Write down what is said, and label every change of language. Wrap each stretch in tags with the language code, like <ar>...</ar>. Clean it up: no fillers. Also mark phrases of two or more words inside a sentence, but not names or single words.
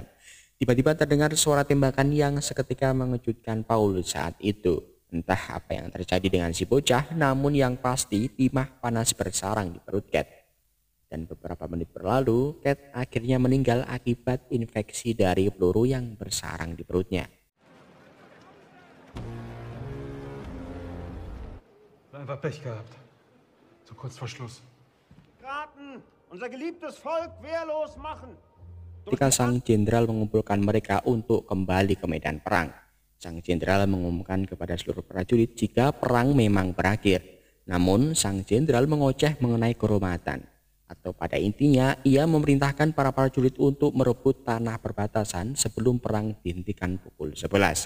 <id>Tiba-tiba terdengar suara tembakan yang seketika mengejutkan Paul saat itu. Entah apa yang terjadi dengan si bocah, namun yang pasti timah panas bersarang di perut Cat. Dan beberapa menit berlalu, Cat akhirnya meninggal akibat infeksi dari peluru yang bersarang di perutnya.</id> <de>Einfach Pech gehabt. So kurz vor Schluss. Raten, unser geliebtes Volk wehrlos machen.</de> <id>Ketika sang jenderal mengumpulkan mereka untuk kembali ke medan perang, sang jenderal mengumumkan kepada seluruh prajurit jika perang memang berakhir. Namun sang jenderal mengoceh mengenai kehormatan, atau pada intinya ia memerintahkan para prajurit untuk merebut tanah perbatasan sebelum perang dihentikan pukul 11.</id>